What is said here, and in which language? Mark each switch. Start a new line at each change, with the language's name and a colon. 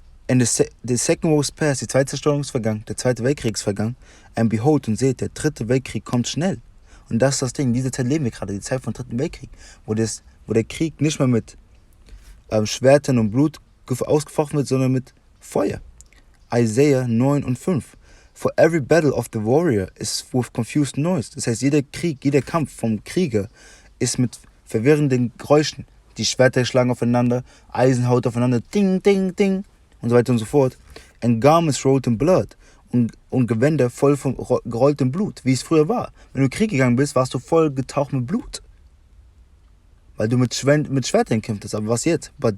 English: And the second war is past,
German: die zweite Zerstörung ist vergangen, der zweite Weltkrieg ist vergangen.
English: And behold,
German: und seht, der dritte Weltkrieg kommt schnell. Und das ist das Ding, in dieser Zeit leben wir gerade, die Zeit vom dritten Weltkrieg, wo der Krieg nicht mehr mit Schwertern und Blut ausgefochten wird, sondern mit Feuer. Isaiah 9 und 5.
English: For every battle of the warrior is with confused noise.
German: Das heißt, jeder Krieg, jeder Kampf vom Krieger ist mit verwirrenden Geräuschen. Die Schwerter schlagen aufeinander, Eisen haut aufeinander, ding, ding, ding und so weiter und so fort.
English: And garments rolled in blood.
German: Und Gewänder voll von gerolltem Blut, wie es früher war. Wenn du in den Krieg gegangen bist, warst du voll getaucht mit Blut. Weil du mit Schwertern kämpftest. Aber was jetzt?